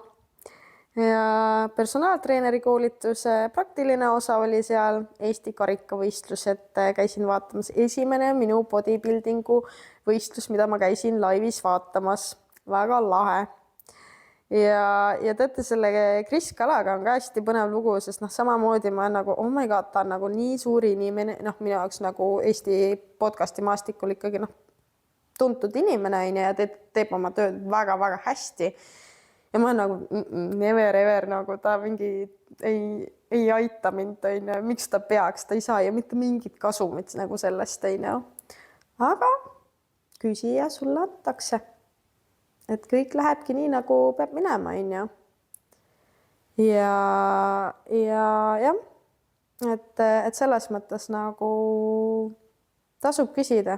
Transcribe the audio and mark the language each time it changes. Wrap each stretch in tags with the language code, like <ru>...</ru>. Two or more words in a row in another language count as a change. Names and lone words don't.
<et>Ja personaaltreeneri koolituse praktiline osa oli seal Eesti karikavõistlus, et käisin vaatamas esimene minu bodybuildingu võistlus, mida ma käisin laivis vaatamas. Väga lahe. Ja teate, selle Kris Kalaga on ka hästi põnev lugu, sest samamoodi ma olen nagu,</et> <en>oh my god,</en> <et>ta on nagu nii suuri inimene, minu jaoks nagu Eesti podcasti maastikul ikkagi tuntud inimene ja teeb oma tööd väga-väga hästi. Ja ma olen nagu</et> <en>never ever,</en> <et>nagu ta mingi ei aita mind, miks ta peaks, ta ei saa ju mitte mingit kasumit nagu sellest. Aga küsija sulle antakse. Et kõik lähebki nii, nagu peab minema. Ja, et selles mõttes nagu tasub küsida.</et>